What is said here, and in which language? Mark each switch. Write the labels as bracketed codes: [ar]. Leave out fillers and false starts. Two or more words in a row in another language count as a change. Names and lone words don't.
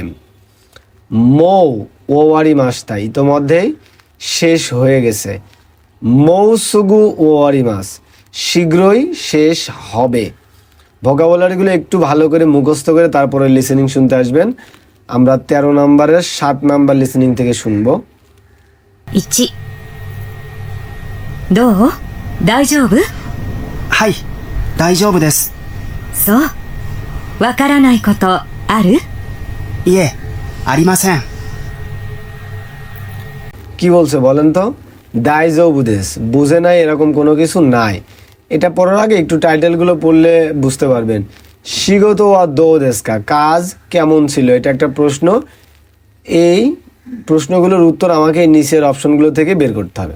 [ja] もう 終わり ます [bn] ইতোমধ্যেই শেষ হয়ে গেছে। [ja] もうすぐ 終わり ます, [bn] শীঘ্রই শেষ হবে। ভোকাবুলারিগুলো একটু ভালো করে মুখস্থ করে তারপরে লিসেনিং শুনতে আসবেন। আমরা 13 নম্বরের 7 নাম্বার লিসেনিং থেকে শুনবো। 1、 [ja] どう？大丈夫？はい、大丈夫です。そう。わからないことある？いえ、ありません。 [bn] কি বলছে বলেন তো? দাইজৌবুদেস, বুঝে নাই এরকম কোনো কিছু নাই। এটা পড়ার আগে একটু টাইটেলগুলো পড়লে বুঝতে পারবেন। [ja] 仕事 は どう ですか, [bn] কাজ কেমন ছিল, এটা একটা প্রশ্ন। এই প্রশ্নগুলোর উত্তর আমাকে এই নিচের অপশনগুলো থেকে বের করতে হবে।